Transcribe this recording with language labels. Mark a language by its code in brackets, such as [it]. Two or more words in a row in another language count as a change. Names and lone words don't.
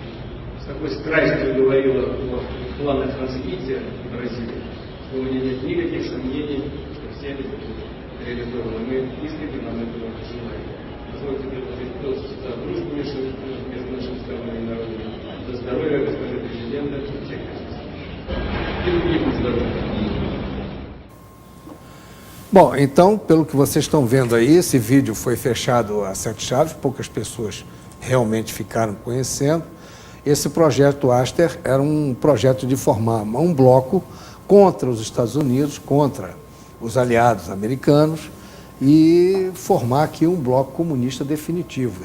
[ru] Итак, с такой страстью говорила о планах развития Бразилии, что у меня нет никаких сомнений, что все они будут реализованы. Мы искренне нам этого желаем. Позвольте предложить тост за дружбу между нашими странами и народами, за здоровье госпожи президента и всех и других здоровья. [pt] Bom, então, pelo que vocês estão vendo aí, esse vídeo foi fechado a 7 chaves, poucas pessoas realmente ficaram conhecendo. Esse projeto Aster era um projeto de formar um bloco contra os Estados Unidos, contra os aliados americanos e formar aqui um bloco comunista definitivo.